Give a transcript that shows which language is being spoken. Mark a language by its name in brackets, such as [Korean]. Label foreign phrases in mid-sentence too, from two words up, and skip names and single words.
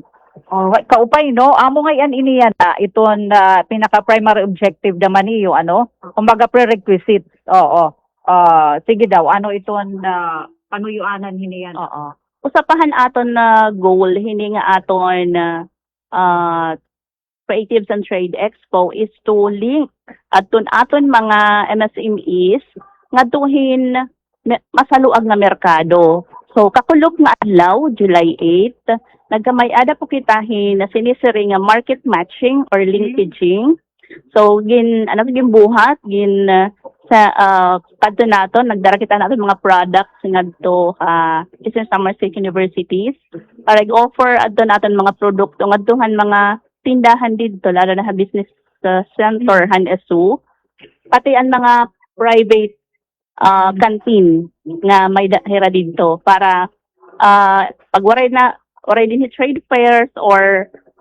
[Waray] Alright, kaupay no. Amo ngayon iniyan iton pinaka [English] primary objective [Waray] naman niyo kumbaga prerequisite. Oo. Sige daw ano iton panuyuanan hiniyan. Oo. usapahan aton na goal hini nga aton Creatives and Trade Expo [English] is to link [Waray] aton mga MSMEs ngadtuhin masaluag nga merkado. So kakulog nga adlaw July 8 nagkamay-ada po kitahin na sinisiri nga [English] market matching or linkaging. [Waray] So gin buhat sa kadto naton nagdara kita naton mga products ngadto Eastern Samar State Universities para i-offer adto naton mga produkto ngadtuhan mga tindahan dito lalo na sa [English] business center [Waray] han-esu pati ang mga [English] private canteen [Waray] nga may hira dito para pag waray din [English] trade fairs or